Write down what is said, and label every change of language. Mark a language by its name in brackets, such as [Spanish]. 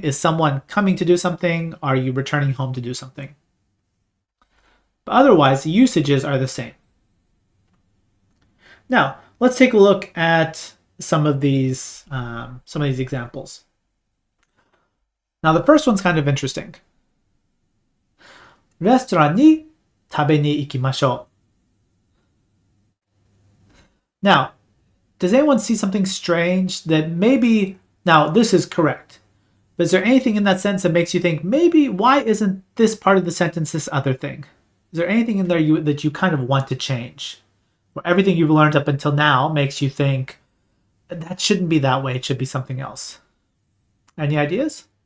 [English] Is someone coming to do something? Are you returning home to do something? But otherwise, the usages are the same. Now, let's take a look at some of these examples. Now, the first one's kind of interesting. [Japanese] レストランに食べに行きましょう. [English] Now, does anyone see something strange that maybe, now this is correct, but is there anything in that sentence that makes you think, maybe why isn't this part of the sentence this other thing? Is there anything in there that you kind of want to change? Or everything you've learned up until now makes you think, that shouldn't be that way, it should be something else. Any ideas?